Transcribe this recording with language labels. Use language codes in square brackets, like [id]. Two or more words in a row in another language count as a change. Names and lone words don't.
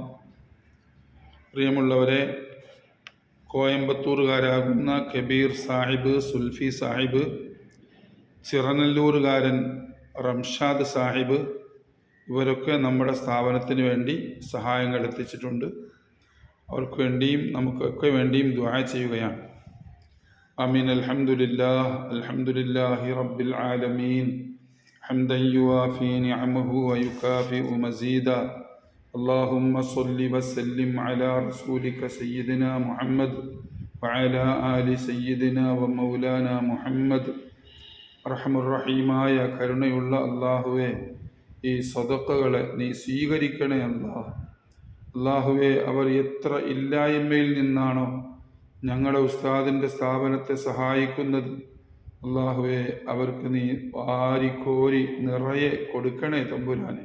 [ml] പ്രിയമുള്ളവരെ, കോയമ്പത്തൂറുകാരാകുന്ന കബീർ സാഹിബ്, സുൽഫി സാഹിബ്, ചിറനല്ലൂരുകാരൻ റംഷാദ് സാഹിബ്, ഇവരൊക്കെ നമ്മുടെ സ്ഥാപനത്തിന് വേണ്ടി സഹായങ്ങൾ എത്തിച്ചിട്ടുണ്ട്. അവർക്ക് വേണ്ടിയും നമുക്കൊക്കെ വേണ്ടിയും ദുആ ചെയ്യുകയാണ്. [ar] آمين. الحمد لله رب العالمين حمدا يوافي نعمه ويكافئ مزيدا. اللهم صل وسلم على رسولك سيدنا محمد وعلى آل سيدنا ومولانا محمد. [ml] റഹ്മുർ-റഹീമായ കരുണയുള്ള അല്ലാഹുവേ, ഈ സദഖകളെ നീ സ്വീകരിക്കണേ അല്ലാഹുവേ. അവർ എത്ര ഇല്ലായ്മയിൽ നിന്നാണോ ഞങ്ങളുടെ ഉസ്താദിൻ്റെ സ്ഥാപനത്തെ സഹായിക്കുന്നത്, അല്ലാഹുവേ, അവർക്ക് നീ വാരിക്കോരി നിറയെ കൊടുക്കണേ തമ്പുരാനെ.